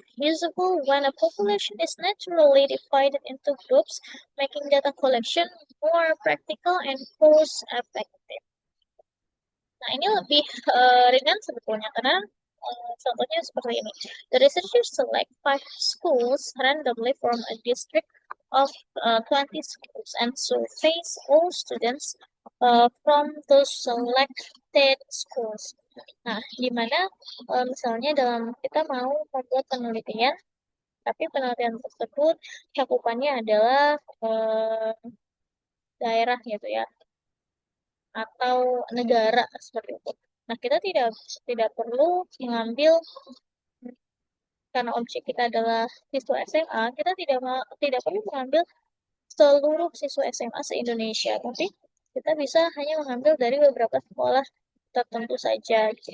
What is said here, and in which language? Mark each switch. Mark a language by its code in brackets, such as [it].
[en] Usable when a population is naturally divided into groups, making data collection more practical and cost effective. [id] Nah, ini lebih ringan sebetulnya karena contohnya seperti ini. [en] The researchers select five schools randomly from a district of 20 schools and surveys all students from those selected schools. [id] Nah, di mana misalnya dalam kita mau membuat penelitian, tapi penelitian tersebut cakupannya adalah daerah gitu ya, atau negara seperti itu. Nah, kita tidak tidak perlu mengambil karena objek kita adalah siswa SMA, kita tidak perlu mengambil seluruh siswa SMA se-Indonesia, tapi kita bisa hanya mengambil dari beberapa sekolah tertentu saja. Gitu.